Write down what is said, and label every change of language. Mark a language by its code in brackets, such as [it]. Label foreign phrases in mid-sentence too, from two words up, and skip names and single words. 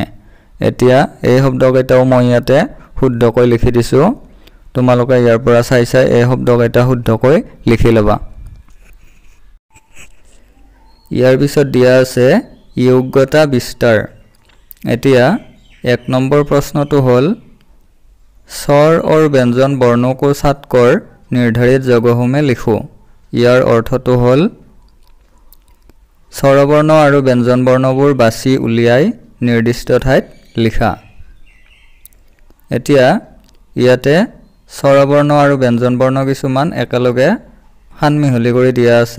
[as] এতিয়া এই শব্দকেইটাও মই ইয়াতে শুদ্ধকৈ লিখি দিছোঁ। তোমালোকে ইয়াৰ পৰা চাই চাই এই শব্দকেইটা শুদ্ধকৈ লিখি ল'বা। ইয়াৰ পিছত দিয়া আছে যোগ্যতা বিস্তাৰ। এতিয়া 1 নম্বৰ প্ৰশ্নটো হ'ল [hi] স্বৰ और व्यंजन वर्णों को सात कर निर्धारित जगहों में लिखो। [as] ইয়াৰ অৰ্থটো হ'ল স্বৰবৰ্ণ আৰু ব্যঞ্জন বৰ্ণবোৰ বাছি উলিয়াই নিৰ্দিষ্ট ঠাইত লিখা। এতিয়া ইয়াতে স্বৰবৰ্ণ আৰু ব্যঞ্জন বৰ্ণ কিছুমান একেলগে সানমিহলি কৰি দিয়া আছে।